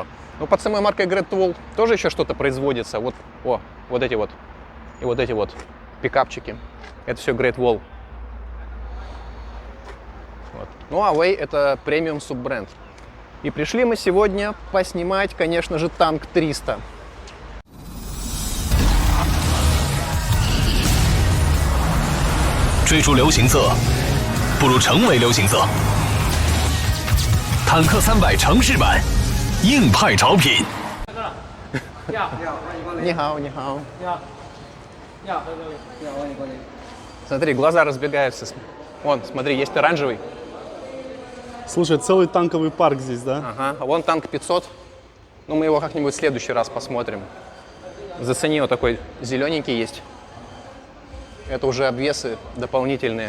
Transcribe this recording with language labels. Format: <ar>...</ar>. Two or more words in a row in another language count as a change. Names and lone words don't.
<ru>Но под самой маркой Great Wall тоже еще что-то производится. Вот, вот эти вот и вот эти вот пикапчики. Это все Great Wall. Вот. Ну а Way это премиум суббренд. И пришли мы сегодня поснимать, конечно же, танк 300.</ru> <zh>追逐流行色，不如成为流行色。坦克300城市版，硬派潮品。你好，你好。</zh> <ru>Смотри, глаза разбегаются. Вон, смотри, есть оранжевый. Слушай, целый танковый парк здесь, да? Ага, а вон танк 500. Ну, мы его как-нибудь в следующий раз посмотрим. Зацени, вот такой зелененький есть. Это уже обвесы дополнительные.</ru>